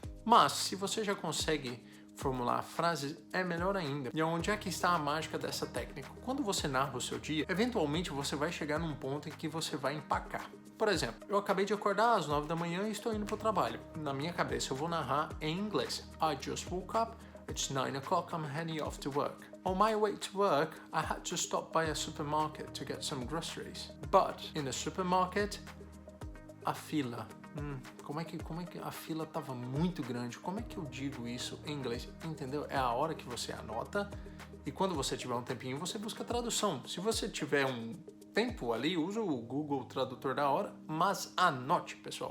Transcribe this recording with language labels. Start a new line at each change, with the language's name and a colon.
Portuguese: Mas se você já consegue formular frases, é melhor ainda. E onde é que está a mágica dessa técnica? Quando você narra o seu dia, eventualmente você vai chegar num ponto em que você vai empacar. Por exemplo, eu acabei de acordar às 9 da manhã e estou indo para o trabalho. Na minha cabeça eu vou narrar em inglês.
English: I just woke up, it's 9 o'clock, I'm heading off to work. On my way to work, I had to stop by a supermarket to get some groceries. But in the supermarket,
Portuguese: a fila. Como é que a fila estava muito grande? Como é que eu digo isso em inglês? Entendeu? É a hora que você anota e quando você tiver um tempinho, você busca a tradução. Se você tiver tempo ali, usa o Google Tradutor da hora, mas anote, pessoal.